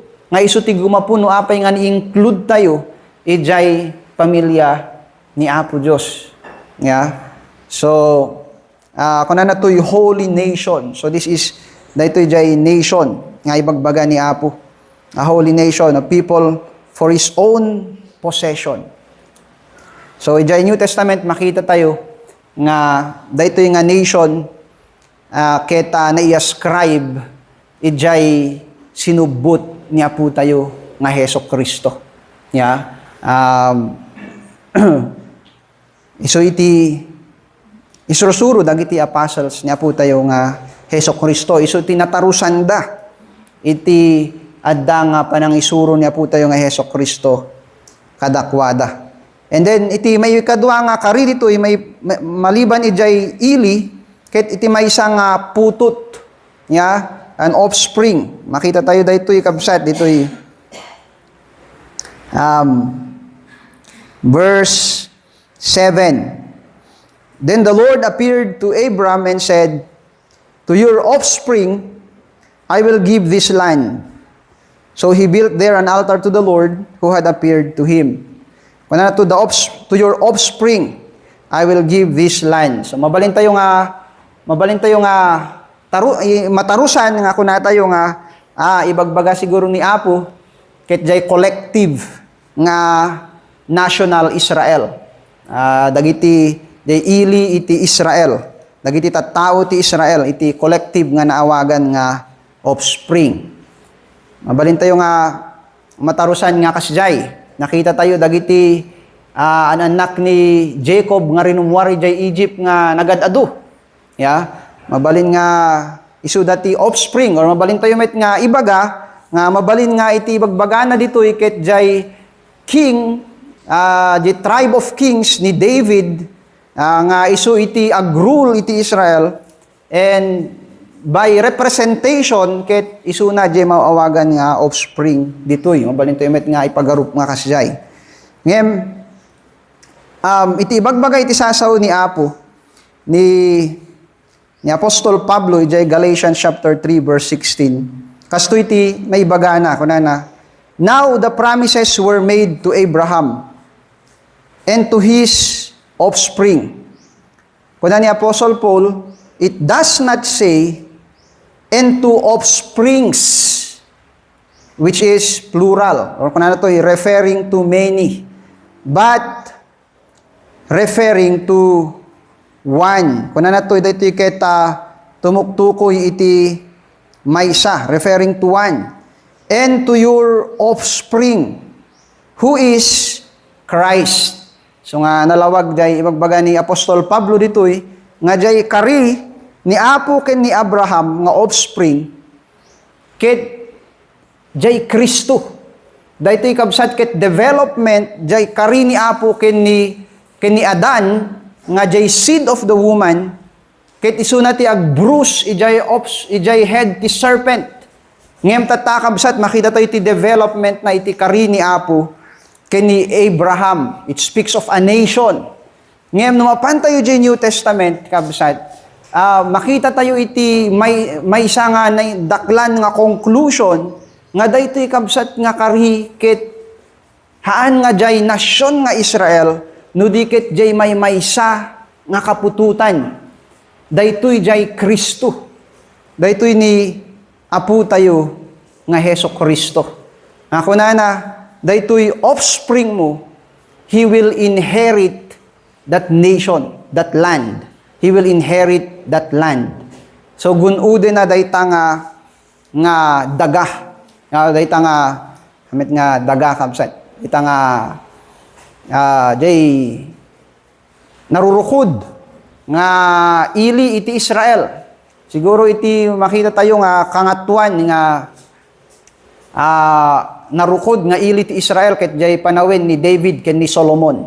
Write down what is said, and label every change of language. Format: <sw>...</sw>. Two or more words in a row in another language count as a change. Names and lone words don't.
<ilo>Nga iso ti gumapuno apay nga ni-include tayo ijay pamilya ni Apo Dios. Yeah. So kuna na to'y</ilo> <en>holy nation. So this is</en> <ilo>daytoy jay nation nga ibagbaga ni Apo.</ilo> <en>A holy nation, a people for His own possession.</en> <ilo>So ijay</ilo> <en>New Testament</en> <ilo>makita tayo nga daytoy nga nation keta na-i-ascribe ijay sinubot ni Apo tayo nga Heso Kristo.</ilo> <en>Yeah.</en> <ilo>So iti isurusuro dagiti apostles ni Apo tayo nga Heso Kristo. Iso tinatarusan da iti adda nga panang isuro ni Apo tayo nga Heso Kristo kadakwada.</ilo> <en>And then</en> <ilo>iti may kadwa nga kari dito may maliban ijay ili ket iti may</ilo> <tl>isang putot nya</tl> <en>an offspring.</en> <ilo>Makita tayo daytoy kabsat ditoy verse 7.</ilo> <en>Then the Lord appeared to Abram and said, "To your offspring I will give this land." So he built there an altar to the Lord who had appeared to him. To your offspring I will give this land.</en> <ilo>So mabalin tayo nga matarusan nga kuna tayo nga ibagbaga siguro ni Apo ket jay collective nga national Israel. Dagiti jay ili iti Israel. Dagiti tattao ti Israel iti collective nga naawagan nga offspring. Mabalin tayo nga matarusan nga kasjay. Nakita tayo dagiti anak ni Jacob nga rinumwari jay Egypt nga nagadado. Yeah. Mabalin nga isu dati offspring or mabalin tayo met nga ibaga nga mabalin nga iti ibagbaga na ditoy ket jay king</ilo> <en>the tribe of kings</en> <ilo>ni David nga isu iti agrul iti Israel</ilo> <en>and by representation</en> <ilo>ket isu na jay maawagan nga offspring ditoy mabalin tayo met nga ipagarup nga kasjay ngem iti ibagbaga iti sasaw ni Apo ni Apostol Pablo ijay Galatians</ilo> <en>chapter 3 verse 16.</en> <ilo>Kasto iti may bagana kunana.</ilo> <en>Now the promises were made to Abraham and to his offspring. Kuna ni Apostle Paul, it does not say and to offsprings, which is plural or kunana to referring to many, but referring to one.</en> <ilo>Kuna na to dito keta tumuktukoy iti maysa,</ilo> <en>referring to one. And to your offspring, who is Christ.</en> <ilo>So nga nalawag jay ibagbaga ni Apostol Pablo ditoy nga jay kari ni Apo ken ni Abraham nga offspring ket jay Kristo. Daytoy kabsat ket development jay kari ni Apo ken ni Adan nga jay</ilo> <en>seed of the woman</en> <ilo>ket isu na ti agbruce ijay head ti serpent ngem tatakabsat makita tayo ti development na iti kari ni Apo ken ni Abraham.</ilo> <en>It speaks of a nation</en> <ilo>ngem numapan tayo jay</ilo> <en>New Testament</en> <ilo>kabsat makita tayo iti may isa nga daklan nga conclusion nga daytoy kabsat nga kari ket haan nga jay nasyon nga Israel no diket jay may maysa nga kapututan. Daytoy jay Kristo. Daytoy ni Apo tayo nga Heso Kristo. Nga kunana, daytoy offspring mo,</ilo> <en>he will inherit that nation, that land. He will inherit that land.</en> <ilo>So gunude na dayta nga daga. Dayta nga hamit nga daga kabsat. Dayta nga jay narurukod nga ili iti Israel. Siguro iti makita tayo nga kangatuan nga narukod nga ili ti Israel ket jay panawin ni David ken ni Solomon.</ilo>